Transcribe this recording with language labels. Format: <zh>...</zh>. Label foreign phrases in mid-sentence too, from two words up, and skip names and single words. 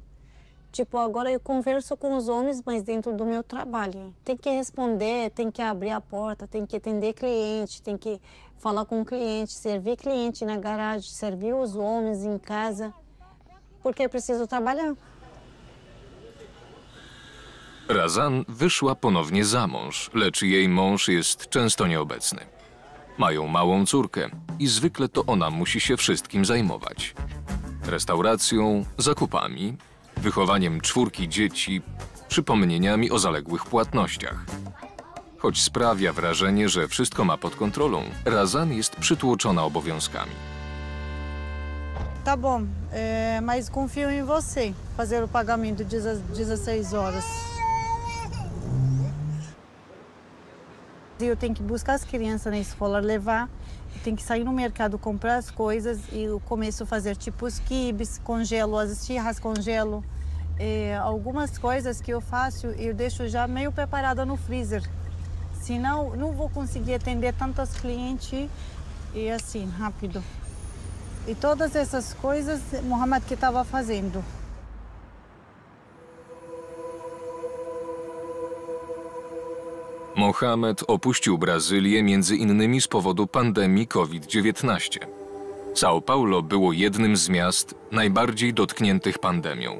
<pt>Tipo, agora eu converso com os homens, mas dentro do meu trabalho. Tem que responder, tem que abrir a porta, tem que atender cliente, tem que falar com o cliente, servir cliente na garagem, servir os homens em casa, porque eu preciso trabalhar.</pt> <pl>Razan wyszła ponownie za mąż, lecz jej mąż jest często nieobecny. Mają małą córkę i zwykle to ona musi się wszystkim zajmować. Restauracją, zakupami, wychowaniem 4 dzieci, przypomnieniami o zaległych płatnościach. Choć sprawia wrażenie, że wszystko ma pod kontrolą, Razan jest przytłoczona obowiązkami.</pl> <pt>Tá bom, mas confio em você fazer o pagamento de 16 horas. Eu tenho que buscar as crianças na escola, levar, tenho que sair no mercado, comprar as coisas e eu começo a fazer tipo os quibes, congelo as esfirras, congelo. Algumas coisas que eu faço, eu deixo já meio preparada no freezer. Senão, não vou conseguir atender tantos clientes e assim, rápido. E todas essas coisas, Mohamed que estava fazendo.</pt> <pl>Mohamed opuścił Brazylię między innymi z powodu pandemii COVID-19. São Paulo było jednym z miast najbardziej dotkniętych pandemią.</pl>